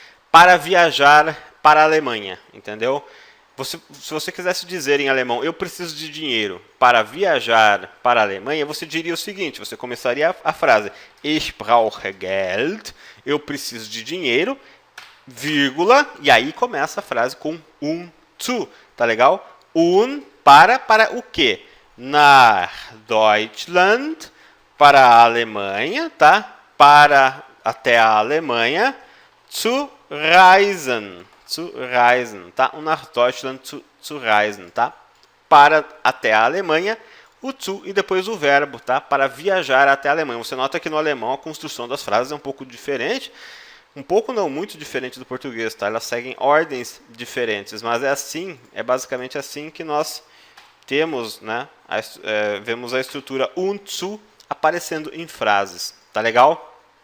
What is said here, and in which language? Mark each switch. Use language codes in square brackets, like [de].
[pt] Para viajar para a Alemanha, entendeu? Se você quisesse dizer em alemão, eu preciso de dinheiro para viajar para a Alemanha, você diria o seguinte, você começaria a frase, [de] ich brauche Geld, [pt] eu preciso de dinheiro, vírgula, e aí começa a frase com zu, tá legal? Para o quê? [de] Nach Deutschland, [pt] para a Alemanha, tá? Para até a Alemanha, [de] zu reisen, [pt] tá? [de] Nach Deutschland zu reisen, tá? [pt] Para até a Alemanha, o zu e depois o verbo, tá? Para viajar até a Alemanha. Você nota que no alemão a construção das frases é um pouco diferente, um pouco não muito diferente do português, tá? Elas seguem ordens diferentes, mas é basicamente assim que nós temos, né, vemos a estrutura und zu aparecendo em frases, tá legal?